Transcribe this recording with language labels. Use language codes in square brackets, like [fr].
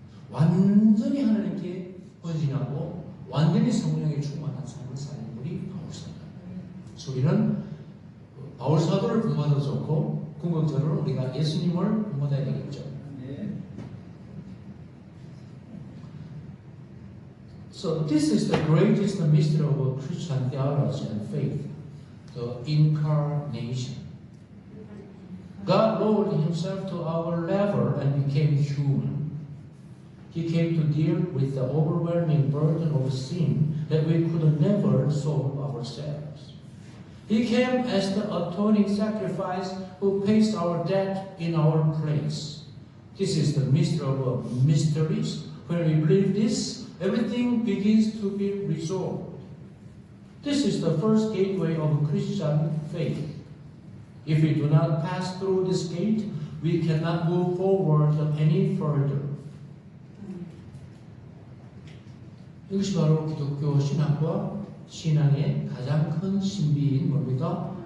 [ko] 완전히 하나님께 헌신하고 완전히 성령에 충만한 삶을 사는 분이 바울 사도. 그래서 우리는 바울 사도를 본받아도 좋고 궁극적으로 우리가 예수님을 본받아야 되겠죠. [en] So this is the greatest mystery of Christian theology and faith, the incarnation. God lowered himself to our level and became human. He came to deal with the overwhelming burden of sin that we could never solve ourselves. He came as the atoning sacrifice who pays our debt in our place. This is the mystery of mysteries. When we believe this, everything begins to be resolved. This is the first gateway of Christian faith. If we do not pass through this gate, we cannot move forward any further. [ko] 이것이 바로 기독교 신학과 신앙의 가장 큰 신비인 뭡니까?